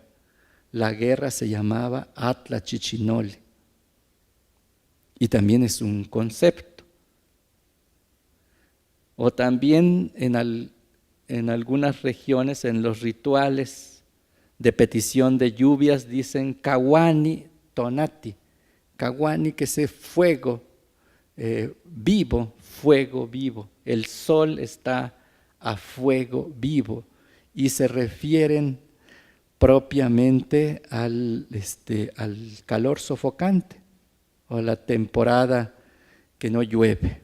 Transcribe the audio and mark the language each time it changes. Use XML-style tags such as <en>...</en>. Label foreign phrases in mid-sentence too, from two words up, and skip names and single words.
<es>La guerra se llamaba atlachichinoli. Y también es un concepto. O también en algunas regiones, en los rituales de petición de lluvias, dicen</es> <nah>kawani tonati.</nah> <es>Kawani, que es fuego vivo, fuego vivo. El sol está a fuego vivo, y se refieren propiamente al calor sofocante o a la temporada que no llueve.</es>